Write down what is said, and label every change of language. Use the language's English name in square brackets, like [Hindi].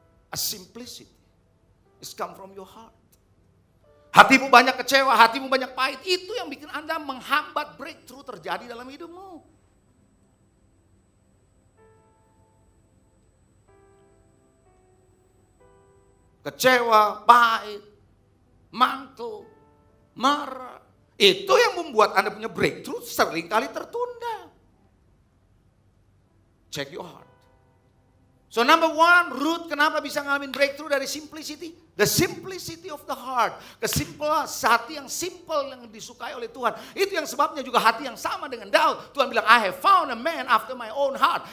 [English] A simplicity is come from your heart. [Indonesian] Hatimu banyak kecewa, hatimu banyak pahit. Itu yang bikin Anda menghambat breakthrough terjadi dalam hidupmu. Kecewa, pahit, mantul, marah. Itu yang membuat Anda punya breakthrough seringkali tertunda. [English] Check your heart. So number one, Ruth [Indonesian] kenapa bisa ngalamin breakthrough dari [English] simplicity? The simplicity of the heart. [Indonesian] Kesimpulan hati yang simple yang disukai oleh Tuhan. Itu yang sebabnya juga hati yang sama dengan Daud. Tuhan bilang, [English] I have found a man after my own heart.